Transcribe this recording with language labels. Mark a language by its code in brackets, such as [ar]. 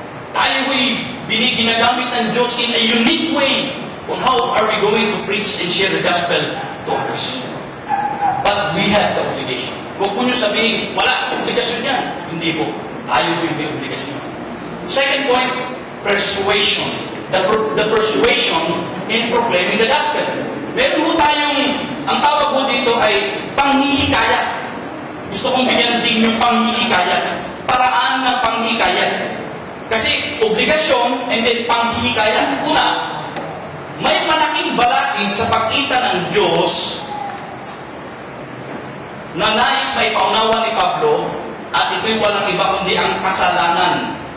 [tl] Tayo ginagamit ng Diyos [en] in a unique way on how are we going to preach and share the gospel to others. But we have the obligation. [tl] Huwag po nyo sabihin, wala, obligasyon yan. Hindi po. Tayo po yung may obligasyon. [en] Second point, persuasion. The persuasion in proclaiming the gospel. [tl] Meron po tayong, ang tawag po dito ay panghihikayat. Gusto kong bigyan ng din yung panghihikayat. Paraan ng panghihikayat. Kasi obligasyon and then panghihikayat. Una, may malaking balakid sa pagkita ng Diyos na nais may paunawa ni Pablo at ito'y walang iba kundi ang kasalanan.